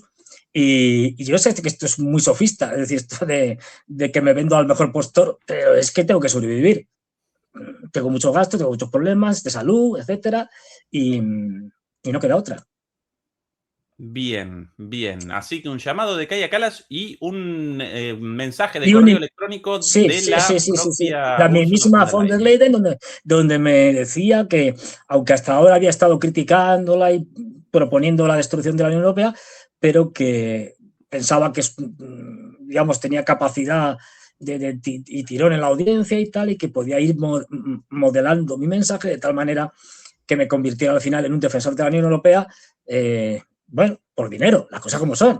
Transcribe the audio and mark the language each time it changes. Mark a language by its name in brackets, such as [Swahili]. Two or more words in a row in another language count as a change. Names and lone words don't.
[Spanish] Y yo sé que esto es muy sofista, es decir, esto de que me vendo al mejor postor, pero es que tengo que sobrevivir. Tengo muchos gastos, tengo muchos problemas de salud, etcétera, y no queda otra. Bien, bien. Así que un llamado de Kaya Kalas y un mensaje de Y correo un, electrónico sí, de sí, la sí, sí, sí, sí. propia La Ursula von mismísima der von der Leyen. Leyen, donde me decía que, aunque hasta ahora había estado criticándola y proponiendo la destrucción de la Unión Europea, pero que pensaba que, digamos, tenía capacidad y tirón en la audiencia y tal, y que podía ir modelando mi mensaje de tal manera que me convirtiera al final en un defensor de la Unión Europea, bueno, por dinero, las cosas como son.